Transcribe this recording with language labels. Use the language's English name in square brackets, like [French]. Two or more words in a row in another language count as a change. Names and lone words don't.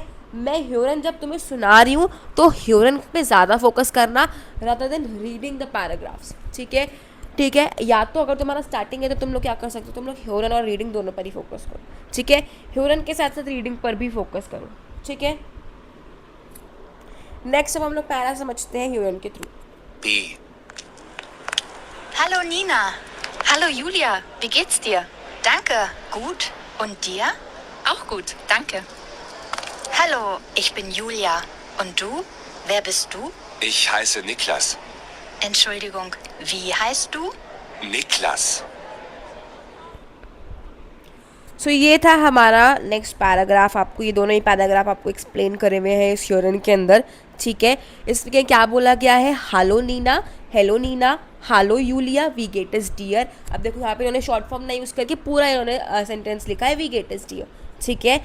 [Hindi] मैं ह्यूरन जब तुम्हें सुना रही हूँ तो ह्यूरन पे ज़्यादा फोकस करना [English] rather than reading the paragraphs, [Hindi] ठीक है। ठीक है, या तो अगर तुम्हारा स्टार्टिंग है तो तुम लोग क्या कर सकते हो, तुम लोग ह्यूरन और रीडिंग दोनों पर ही फोकस करो, ठीक है। ह्यूरन के साथ साथ रीडिंग पर भी फोकस करो, ठीक है। नेक्स्ट अब हम लोग पैरा समझते हैं ह्यूरन के थ्रू। [German] B. Hallo Nina. Hallo Julia, wie geht's dir? Danke, gut. Und dir? Auch gut, danke. Hallo, ich bin Julia. Und du? Wer bist du? Ich heiße Niklas. Entschuldigung, wie heißt du? Niklas. [Hindi] सो ये था हमारा [English] next paragraph. [Hindi] आपको ये दोनों ही पैराग्राफ आपको एक्सप्लेन करे हुए हैं इस ह्यूरन के अंदर, ठीक है। इसमें क्या बोला गया है, हालो नीना, हेलो नीना, हालो यूलिया, [German] wie geht es dir. [Hindi] अब देखो यहाँ पे इन्होंने [English] short form [Hindi] ना यूज़ करके पूरा इन्होंने सेंटेंस लिखा है [German] wie geht es dir, [Hindi] ठीक है।